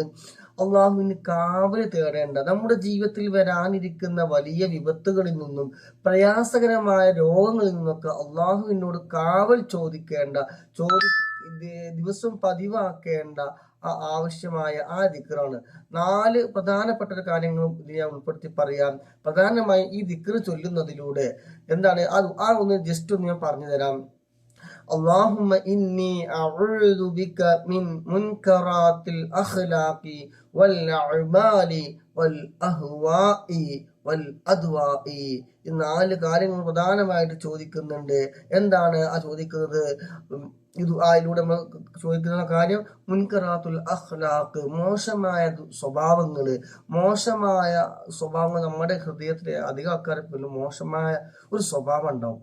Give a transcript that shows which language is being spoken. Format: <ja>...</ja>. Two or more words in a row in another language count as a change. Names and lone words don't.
<ml>അള്ളാഹുവിന് കാവല് തേടേണ്ട, നമ്മുടെ ജീവിതത്തിൽ വരാനിരിക്കുന്ന വലിയ വിപത്തുകളിൽ നിന്നും പ്രയാസകരമായ രോഗങ്ങളിൽ നിന്നൊക്കെ അള്ളാഹുവിനോട് കാവൽ ചോദിക്കേണ്ട, ദിവസം പതിവാക്കേണ്ട ആവശ്യമായ ആ ദിക്റാണ്. 4 പ്രധാനപ്പെട്ട കാര്യങ്ങളും ഇത് ഞാൻ ഉൾപ്പെടുത്തി പറയാം. പ്രധാനമായും ഈ ദിക്റ് ചൊല്ലുന്നതിലൂടെ എന്താണ് ഒന്ന് ജസ്റ്റ് ഒന്ന് ഞാൻ പറഞ്ഞു തരാം.</ml> <ar>اللهم إني أعوذ بك من منكرات الأخلاق والأعمال والأهواء والأدواء.</ar> <ml>ഈ 4 കാര്യങ്ങൾ പ്രധാനമായിട്ട് ചോദിക്കുന്നുണ്ട്. എന്താണ് ആ ചോദിക്കുന്നത്? ഇത് ആയിലൂടെ നമ്മൾ ചോദിക്കുന്ന കാര്യം</ml> <ar>منكرات الأخلاق,</ar> <ml>മോശമായ സ്വഭാവങ്ങള്. മോശമായ സ്വഭാവങ്ങൾ നമ്മുടെ ഹൃദയത്തിലെ അധികം ആൾക്കാർക്ക് മോശമായ ഒരു സ്വഭാവം ഉണ്ടാവും.</ml>